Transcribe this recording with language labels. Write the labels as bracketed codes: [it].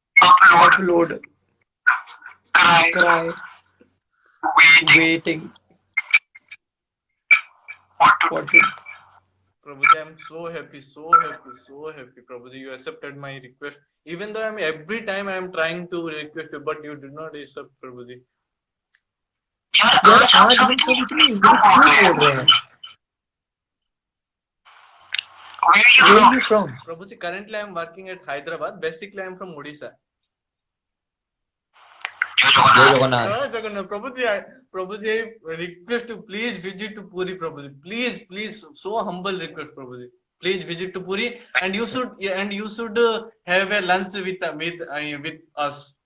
[en] upload, cry, waiting. What will Prabhuji, I am so happy, so happy, so happy. Prabhuji, you accepted my request. Even though every time I am trying to request you, but you did not accept, Prabhuji. [hi] यार आज हम सब इतने क्यों बोल रहे हैं? [en] Where are you from? Prabhuji, currently I am working at Hyderabad. Basically, I am from Odisha. [hi] जय Jagannath. [en] Jai Jagannath. Prabhuji, I request you, please visit to Puri, Prabhuji. Please, so humble request, Prabhuji. Please visit to Puri, and you should have a lunch with us.